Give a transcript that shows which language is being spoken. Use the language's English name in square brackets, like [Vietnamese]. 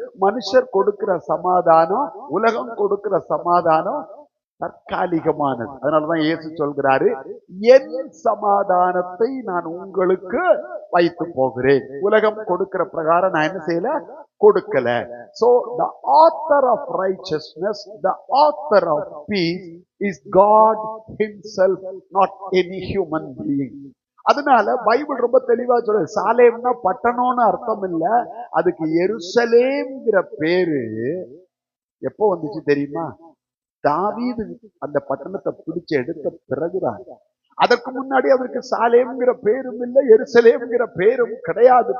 [Tamil] மனுஷர் கொடுக்கிற சமாதானம், உலகம் கொடுக்கிற சமாதானம் தற்காலிகமானது. அதனாலதான் இயேசு சொல்கிறாரு, என் சமாதானத்தை நான் உங்களுக்கு வைத்து போகிறேன். உலகம் கொடுக்கிற பிரகாரம் நான் என்ன செய்யல, கொடுக்கல. [English] So the author of righteousness, the author of peace is God himself, not any human being. [Tamil] அதனால பைபிள் ரொம்ப தெளிவா சொல்லுது, சாலேம்னா பட்டணம்னு அர்த்தம் இல்ல, அதுக்கு எருசலேம்ங்கிற பேரு எப்போ வந்துச்சு தெரியுமா? தாவீது அந்த பட்டணத்தை பிடிச்சு எடுத்த பிறகுதான். அதற்கு முன்னாடி அதற்கு சாலேம்ங்கிற பேரும் இல்லை, எருசலேம்ங்கிற பேரும் கிடையாது.